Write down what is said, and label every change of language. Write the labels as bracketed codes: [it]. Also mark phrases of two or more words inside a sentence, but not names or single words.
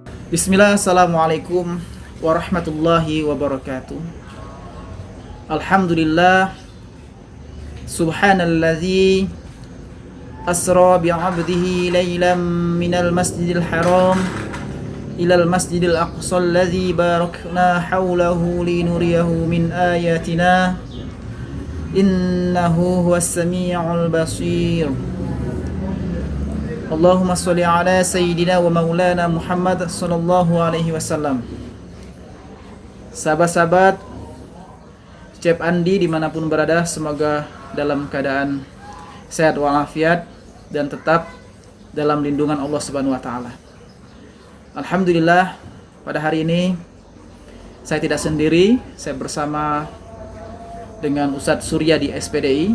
[ar] بسم الله، السلام عليكم ورحمة الله وبركاته. الحمد لله، سبحان الذي أسرى بعبده ليلا من المسجد الحرام إلى المسجد الأقصى الذي باركنا حوله لنريه من آياتنا إنه هو السميع البصير. اللهم صل على سيدنا ومولانا محمد صلى الله عليه وسلم. [id] Sahabat-sahabat Cep Andi dimanapun berada, semoga dalam keadaan sehat walafiat dan tetap dalam lindungan Allah [ar] سبحانه وتعالى. [id] Alhamdulillah, pada hari ini saya tidak sendiri, saya bersama dengan Ustadz Surya di SPDI.